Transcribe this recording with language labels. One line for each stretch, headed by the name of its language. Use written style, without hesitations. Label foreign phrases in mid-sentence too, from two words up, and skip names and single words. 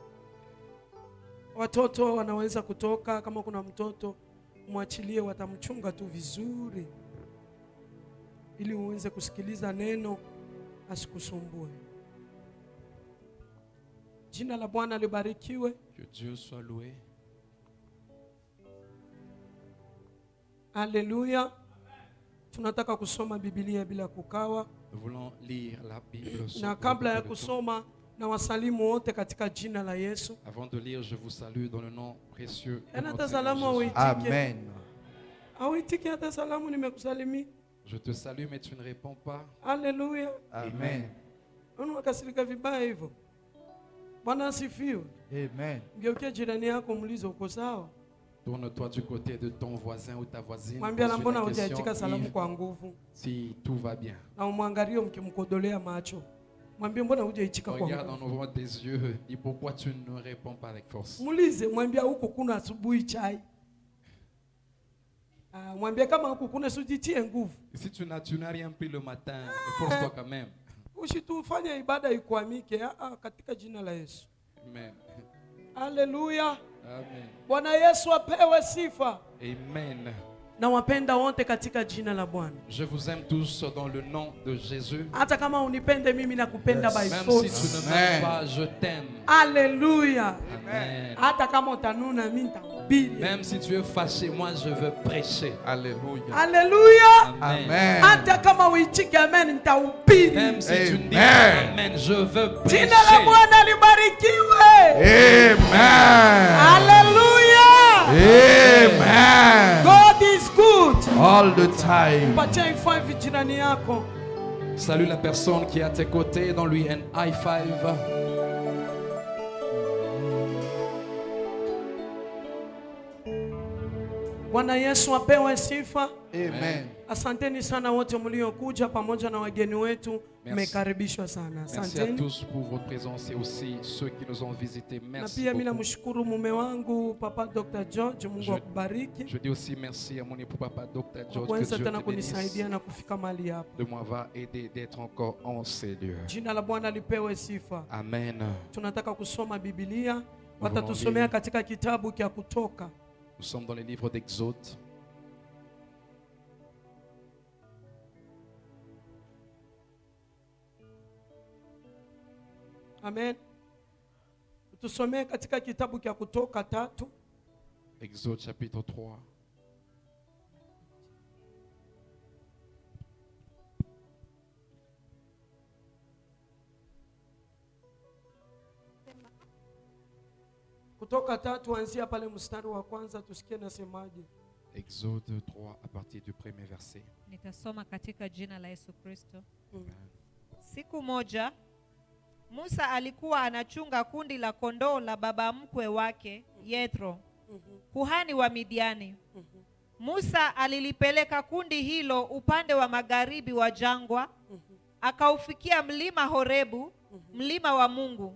Swahili: Watoto wanaweza kutoka. Kama kuna mtoto mwachilie, watamchunga tu vizuri ili uweze kusikiliza neno, asikusumbue. Jina la Bwana libarikiwe.
French: Que Dieu soit loué. Alléluia.
Swahili: Tunataka kusoma Biblia bila kukawa.
French: Nous voulons lire la Bible.
Swahili: Na kabla ya kusoma, na wasalimu wote katika jina la Yesu.
French: Avant de lire, je vous salue dans le nom précieux de
Swahili: Ana
French: notre
Swahili: salamu
French: Seigneur Jésus. Amen.
Swahili: Awitiki hata salamu nimekusalimia.
French: Je te salue mais tu ne réponds pas. Alléluia. Amen.
Swahili: Unakasirika vibaya hivyo. Bwana asifiwe. Amen. Ngeukia jirani yako muulize uko sawa.
French: Tourne-toi du côté de ton voisin ou ta voisine.
Swahili: Mwambie na mbona
French: Pose-lui la
Swahili: hujachika salamu
French: question
Swahili: kwa nguvu.
French: si tout va bien.
Swahili: Na umwangalie mkimkodolea macho. Mwambie mbona hujaitika kwa
French: Regarde en
Swahili: nguvu.
French: ouvrant tes yeux. Dis pourquoi tu ne réponds pas avec force.
Swahili: Muulize, mwambie huko kuna asubuhi chai. Mwambie kama huko kuna sujitie nguvu.
French: Si tu n'as rien pris le matin, force-toi quand même.
Swahili: Usitufanye ibada ikwamike katika jina la Yesu. Amen. Haleluya. Amen. Bwana Yesu apewe sifa. Amen. Na wapenda wote katika jina la Bwana.
French: Je vous aime tous dans le nom de Jésus.
Swahili: Hata kama unipende mimi nakupenda by
French: Même
English: force.
French: si tu ne m'aimes pas, je t'aime.
Swahili: Haleluya. Amen. Hata kama utanuna mimi nitahubiri.
French: Même si tu es fâché, moi je veux prêcher. Alléluia.
Swahili: Haleluya. Amen. Hata kama uitike amen nitahubiri.
French: Même si tu ne dis Amen. pas amen, je veux prêcher.
Swahili: Jina la Bwana libarikiwe. Amen. Haleluya. Amen.
English: God is good. All the time.
Swahili: Patia five jirani yako.
French: Salue la personne qui est à tes côtés, donne-lui un
English: high five.
Swahili: Bwana Yesu apewe sifa. Amen. Asanteni sana wote mliokuja pamoja na wageni wetu. Mmekaribishwa sana.
French: Merci à
Swahili: Asanteni.
French: tous pour votre présence et aussi ceux qui nous ont visités.
Swahili: Na
French: Merci
Swahili: pia mimi
French: beaucoup.
Swahili: namshukuru mume wangu Papa Dr. George, Mungu akubariki.
French: Je dis aussi merci à mon époux papa Dr.
Swahili: Kwa
French: George, que
Swahili: kuweza
French: Dieu
Swahili: tena
French: te bénisse,
Swahili: kunisaidia na kufika mahali hapa.
French: de m'avoir aidé d'être encore en ces lieux.
Swahili: Jina la Bwana lipewe sifa. Amen. Tunataka kusoma Biblia.
French: Nous
Swahili: Watatusomea
French: allons
Swahili: katika kitabu cha Kutoka.
French: Nous sommes dans les livres d'Exode. Amen.
Swahili: Tusomee katika kitabu cha Kutoka 3.
French: Exode chapitre 3.
Swahili: Kutoka 3 anzia pale mstari wa kwanza tusikie nasemaje.
French: Exode 3 à partir du premier verset.
Swahili: Nitasoma katika jina la Yesu Kristo. Mm. Siku moja Musa alikuwa anachunga kundi la kondoo la baba mkwe wake Yethro, kuhani wa Midiani. Musa alilipeleka kundi hilo upande wa magharibi wa jangwa, akaufikia mlima Horebu, mlima wa Mungu.